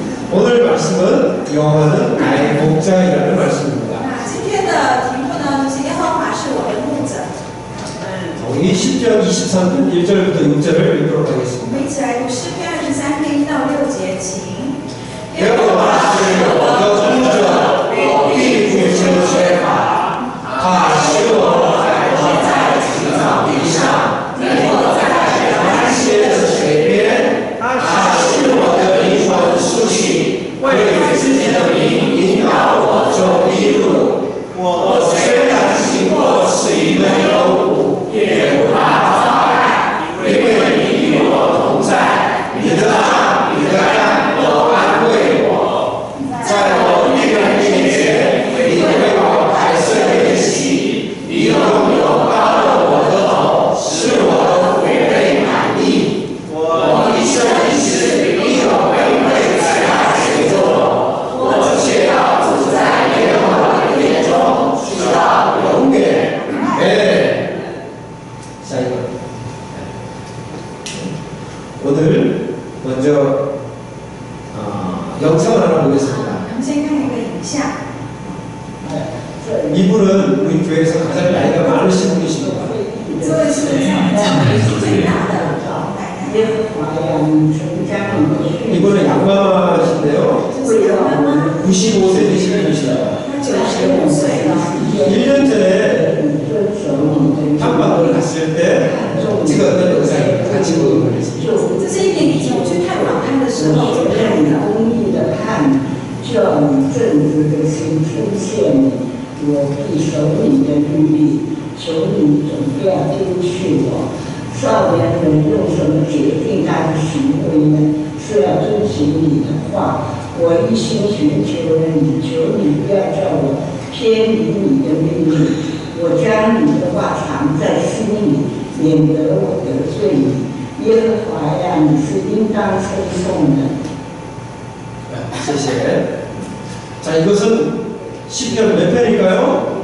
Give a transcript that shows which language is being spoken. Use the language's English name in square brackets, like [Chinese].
[Korean] 오늘 말씀은 여호와는 나의 목자이라는 말씀입니다. [Chinese] 今天的题目呢，就是耶和华是我的牧者。 [Korean] 우리 10편 23편 1절부터 6절을 읽도록 [Chinese] 我 [Korean] 하겠습니다. [Chinese] 们一起来读诗篇23篇1到6节，请。 여호와是我的牧者，我必不致缺乏。他使我坐在青草地上，引我在安歇的水边。他使我的灵魂苏醒，为自己的名引导我走义路。我虽然行过死荫的幽谷，也不怕遭害，因为你与我同在。你的杖、你的竿都安慰我。在我敌人面前，你为我摆设筵席，你用油膏了我的头，使我的悔被满意。我一生一世必有恩惠在他随着我，我且要住在耶和华的殿中，直到永远。 [Korean] 네. 자, 이거. 오늘 먼저 영상을 하나 보겠습니다. [Chinese] 我们先看一个影像。 [Korean] 이분은 우리 교회에서 가장 나이가 많으신 분이십니다. [Chinese] 这位是在我们教会最大的老奶奶。 [Korean] 이분은 양마마신데요. [Chinese] 这是杨妈妈， [Korean] 95세 되신 분이십니다. [Chinese] 她95岁了。 [Korean] 1년 전에 탐방을 갔을 때 찍었던 영상입니다. 같이 보도록 하겠습니다. [Chinese] 这是1年以前我去探访她的时候就拍的。公义的判，叫你正直的心出现你，我必守你的律例，求你总不要丢弃我。少年人用什么决定他的行为呢？是要遵行你的话。我一心寻求你，求你不要叫我偏离你的命令。我将你的话藏在心里，免得我得罪你。耶和华呀，你是应当称颂的。谢谢. [Korean] 자, 이것은 시편 몇 편일까요?